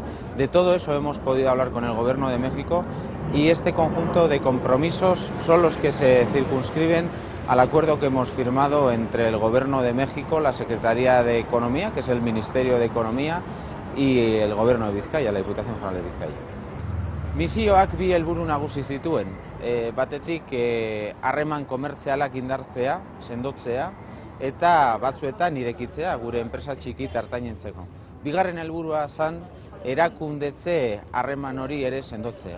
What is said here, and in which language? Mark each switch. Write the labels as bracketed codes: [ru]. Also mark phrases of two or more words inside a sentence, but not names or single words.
[es] De todo eso hemos podido hablar con el Gobierno de México, y este conjunto de compromisos son los que se circunscriben al acuerdo que hemos firmado entre el Gobierno de México, la Secretaría de Economía, que es el Ministerio de Economía, y el Gobierno de Vizcaya, la Diputación Foral de Vizcaya. [eu] Misioak bi helburu nagusi zituen, batetik harreman komertzialak indartzea, sendotzea, eta batzuetan irekitzea gure enpresa txiki eta ertainentzeko. Bigarren helburua zen erakundetze harreman hori ere sendotzea.